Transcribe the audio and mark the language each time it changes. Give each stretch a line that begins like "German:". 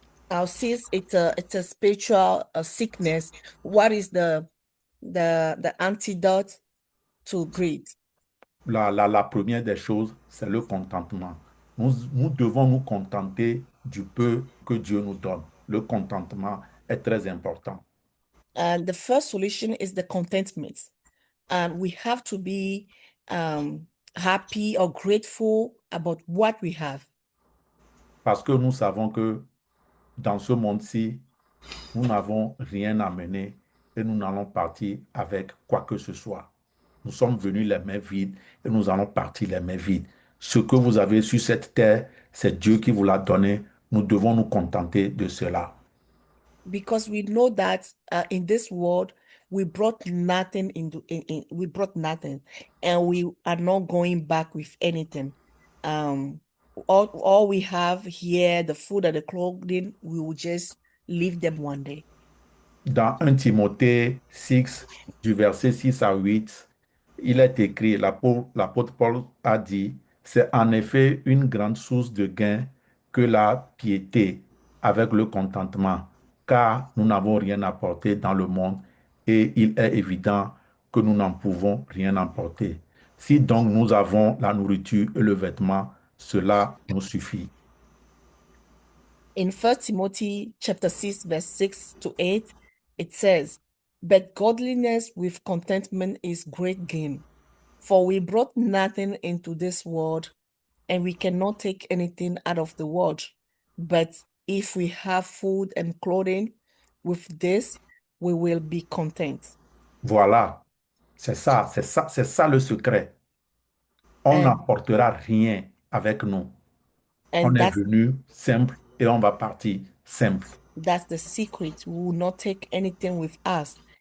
English: Now, since it's a spiritual sickness, what is the antidote to greed?
French: La première des choses, c'est le contentement. Nous devons nous contenter du peu que Dieu nous donne. Le contentement est très important.
English: And the first solution is the contentment. And we have to be happy or grateful about what we have.
French: Parce que nous savons que dans ce monde-ci, nous n'avons rien à mener et nous n'allons partir avec quoi que ce soit. Nous sommes venus les mains vides et nous allons partir les mains vides. Ce que vous avez sur cette terre, c'est Dieu qui vous l'a donné. Nous devons nous contenter de cela.
English: Because we know that in this world we brought nothing we brought nothing, and we are not going back with anything. All we have here, the food and the clothing, we will just leave them one day.
French: Dans 1 Timothée 6, du verset 6 à 8, il est écrit, l'apôtre Paul a dit, c'est en effet une grande source de gain que la piété avec le contentement, car nous n'avons rien apporté dans le monde et il est évident que nous n'en pouvons rien emporter. Si donc nous avons la nourriture et le vêtement, cela nous suffit.
English: In 1 Timothy chapter 6, verse 6 to 8, it says, But godliness with contentment is great gain. For we brought nothing into this world, and we cannot take anything out of the world. But if we have food and clothing, with this we will be content.
French: Voilà, c'est ça le secret. On
English: And
French: n'emportera rien avec nous. On
English: and
French: est venu simple et on va partir simple.
English: that's the secret. We will not take anything with us.